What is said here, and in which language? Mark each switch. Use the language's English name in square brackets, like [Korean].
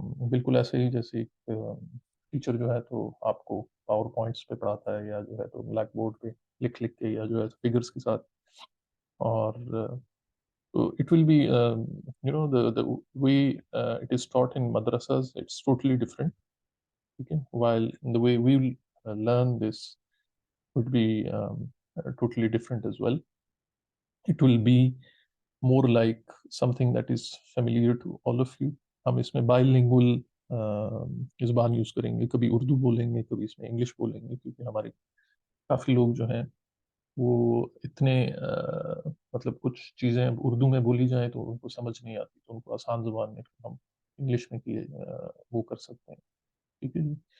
[Hindi] बिल्कुल ऐसे ही जैसे एक टीचर जो है तो आपको पावर पॉइंट्स पे पढ़ाता है, या जो है तो ब्लैक बोर्ड पे लिख लिख के, या जो है फिगर्स के साथ। और तो [English] It will be the way it is taught in madrasas, it's totally different. Okay, while the way we will learn this would be totally different as well. It will be more like something that is familiar to all of you. [Hindi] हम इसमें bilingual ज़ुबान use करेंगे, कभी उर्दू बोलेंगे, कभी इसमें English बोलेंगे, क्योंकि हमारे काफ़ी लोग जो हैं वो इतने मतलब कुछ चीज़ें उर्दू में बोली जाएँ तो उनको समझ नहीं आती, तो उनको आसान ज़ुबान में हम इंग्लिश में किए वो कर सकते हैं। ठीक है जी।